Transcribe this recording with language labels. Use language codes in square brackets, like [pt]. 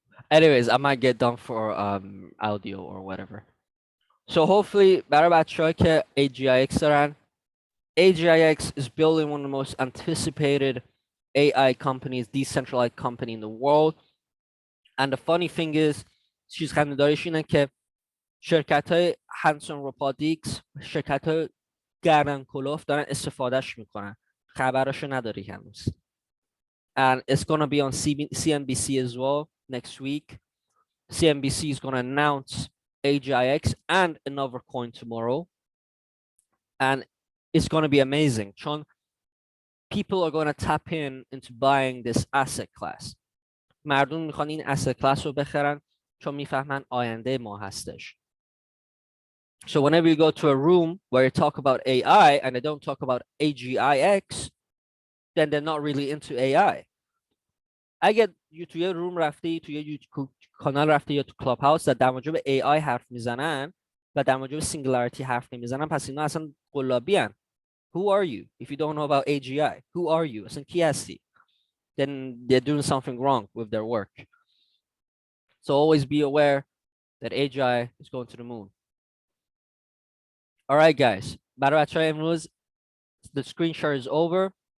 [en] Anyways, I might get done for audio or whatever. So hopefully [fa] برای بچه‌ها که AGIX دارن, [en] AGIX is building one of the most anticipated AI companies, decentralized company in the world. And the funny thing is, [fa] چیز خنده‌داریش اینه که شرکت‌های هانسون روپادیکس، شرکت‌های گردن کلوف دارن استفادهش میکنن. خبرشو نداری هنوز. [en] And it's going to be on CNBC as well next week. CNBC is going to announce AGIX and another coin tomorrow. And it's going to be amazing. چون people are going to tap into buying this asset class. [fa] مردم میخوان این asset class رو بخرن چون میفهمن آینده ما هستش. [en] So whenever you go to a room where you talk about AI and they don't talk about AGIX, then they're not really into AI. [fa] اگه توی روم رفتی، توی یوتیوب کانال رفتی یا تو کلاب هاوس در مورد AI حرف میزنن و در مورد سینگولاریتی حرف نمیزنن، پس اینا اصلا قلابی هن. [en] Who are you if you don't know about AGI? Who are you? [fa] اصلا کی هستی؟ [en] Then they're doing something wrong with their work. So always be aware that AGI is going to the moon. All right, guys. [fa] برای بچه‌های امروز [en] the screen share is over.